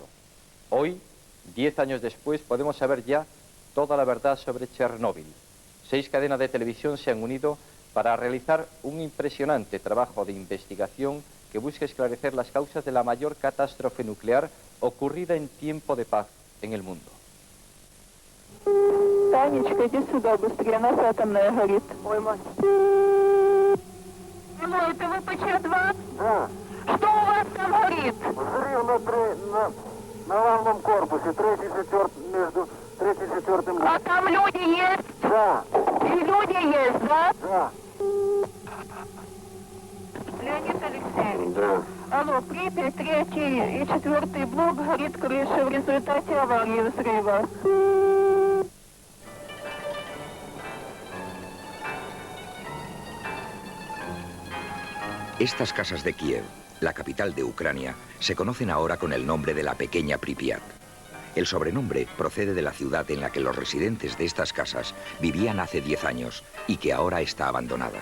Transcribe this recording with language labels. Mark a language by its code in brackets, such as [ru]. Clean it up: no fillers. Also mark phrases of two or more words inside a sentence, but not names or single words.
[es] Hoy, 10 años después, podemos saber ya toda la verdad sobre Chernóbil. 6 cadenas de televisión se han unido para realizar un impresionante trabajo de investigación que busca esclarecer las causas de la mayor catástrofe nuclear ocurrida en tiempo de paz en el mundo. [ru] Танечка, иди сюда быстрее, нас атомная горит. Ой, мать. Алло, это ВПЧ-2? Да. Что у вас там горит? Взрыв на главном корпусе, между третьим и четвертым. А там люди есть? Да. И люди есть, да? Да. Леонид Алексеевич. Да. Алло, Припять, 3 и 4 блок горит крыша в результате аварии взрыва. [es] Estas casas de Kiev, la capital de Ucrania, se conocen ahora con el nombre de la pequeña Pripyat. El sobrenombre procede de la ciudad en la que los residentes de estas casas vivían hace 10 años y que ahora está abandonada.